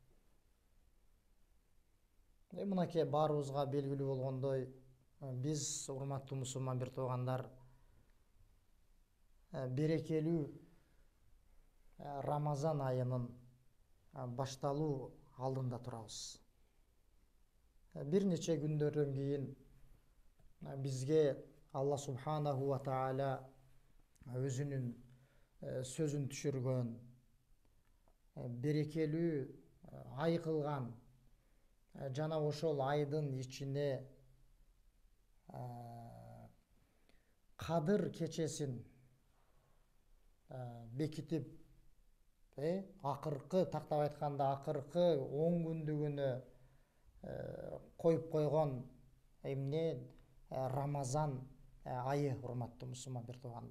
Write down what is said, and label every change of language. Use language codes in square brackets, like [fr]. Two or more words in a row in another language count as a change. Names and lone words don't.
[ky] Мынакей баарыбызга белгилүү болгондой, биз, урматтуу мусулман бир туугандар, берекелүү Рамазан айынын башталуу алдында турабыз. Бир нече күндөрдөн кийин бизге Аллах [ar] سبحانه وتعالى [ky] өзүнүн сөзүн түшүргөн, берекелүү ай кылган, жана ошол айдын ичине Кадыр кечесин бекитип, акыркы, тактап айтканда акыркы 10 күндүгүнө коюп койгон эмне Рамазан айы, урматтуу мусулман бир туугандар.